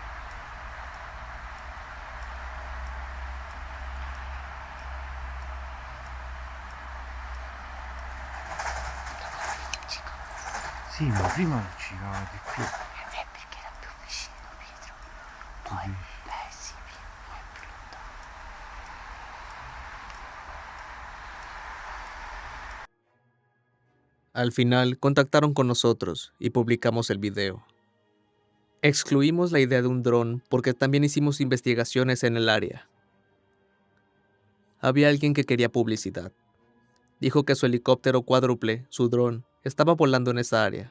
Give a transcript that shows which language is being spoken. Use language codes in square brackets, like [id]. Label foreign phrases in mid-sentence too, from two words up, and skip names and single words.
[it] Sì, ma prima luccicava di più. perché era più vicino Pietro. Poi, sì, poi è più lontano. [es] Al final, contactaron con nosotros y publicamos el video. Excluimos la idea de un dron porque también hicimos investigaciones en el área. Había alguien que quería publicidad. Dijo que su helicóptero cuádruple, su dron, estaba volando en esa área.